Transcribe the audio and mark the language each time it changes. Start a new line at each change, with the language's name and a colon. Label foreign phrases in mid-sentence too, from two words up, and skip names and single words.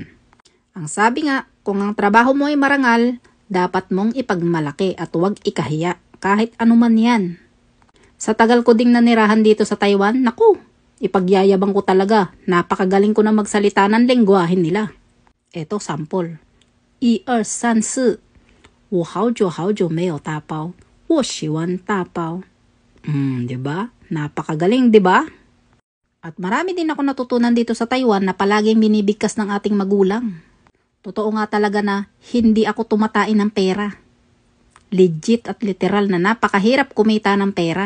Filipino: Ang sabi nga, kung ang trabaho mo ay marangal, dapat mong ipagmalaki at huwag ikahiya kahit ano man yan. Sa tagal ko ding nanirahan dito sa Taiwan, naku, ipagyayabang ko talaga, napakagaling ko na magsalita ng lengguwahe nila. Eto sample.
Chinese: 1、2、3、4 我好久没有打包 我喜欢打包 diba?
Filipino: Napakagaling, diba? At marami din ako natutunan dito sa Taiwan na palaging binibigkas ng ating magulang. Totoo nga talaga na hindi ako tumatain ng pera. Legit at literal na napakahirap kumita ng pera.